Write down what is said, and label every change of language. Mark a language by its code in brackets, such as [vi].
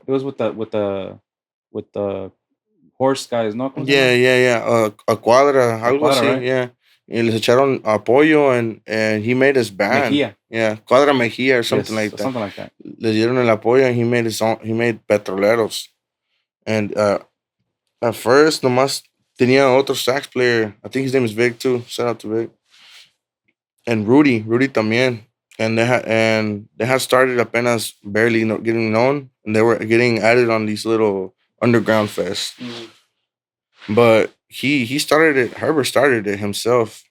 [en] it was with the horse guys, [es] ¿no? Yeah. A cuadra, algo así, [en] right? Yeah. [es] Y les echaron apoyo, [en] and he made his band. Mejía. Yeah, Cuadra Mejía or something like that. Something like that. [es] Le dieron el apoyo, [en] and he made his own. He made Petroleros. And at first, [es] nomás tenía otro [en] sax player. I think his name is Vic too. Shout out to Vic. And Rudy también. And they had started apenas barely getting known, and they were getting added on these little underground fests. Mm-hmm. But he started it. Herbert started it himself.